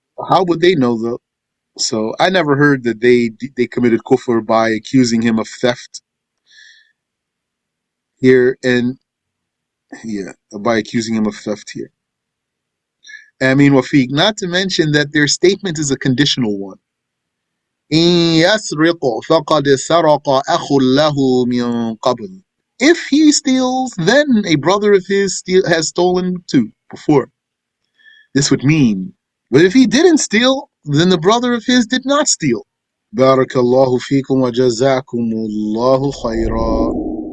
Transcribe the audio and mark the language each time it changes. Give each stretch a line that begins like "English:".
English: How would they know though? So I never heard that they committed kufr by accusing him of theft here, and yeah, by accusing him of theft here. I mean, Wafiq, not to mention that their statement is a conditional one.
Arabic: إن يسرق فقد سرق أخ له من قبل.
English: If he steals, then a brother of his has stolen too before. This would mean, but if he didn't steal, then the brother of his did not steal.
Arabic: بارك الله فيكم وجزاكم الله خيرا.